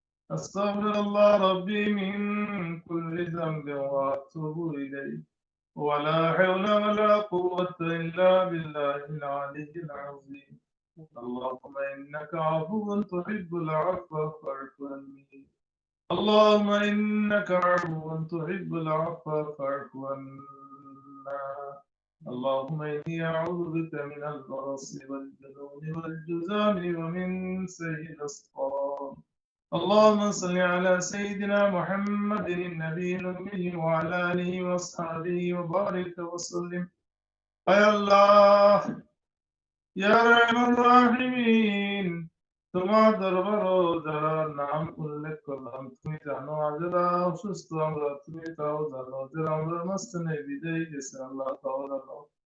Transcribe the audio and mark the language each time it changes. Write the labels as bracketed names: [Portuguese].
[Arabic] আস্তাগফিরুল্লাহ রাব্বি মিন কুল্লি যামবিন ওয়া আতুবু ইলাইহি ওয়া লা হাওলা ওয়া লা কুওয়াতা ইল্লা বিল্লাহিল আলিয়্যিল আযীম। اللهم إنك عفو تحب العفو فاعف عني. اللهم إنك عفو تحب العفو فاعف عنا. اللهم إني أعوذ بك من البرص والجنون والجذام ومن سيء الأسقام. اللهم صل على سيدنا محمد النبي الأمي وعلى آله وأصحابه وبارك وسلم. يا الله يا رحم الراحمين, [Bangla] তোমার দরবারও যারা নাম উল্লেখ করলাম তুমি জানো, আর যারা অসুস্থ আমরা তুমি তাও জানো, যারা আমরা মাঝখানে বিদায় গেছে আল্লাহ তাও জানো।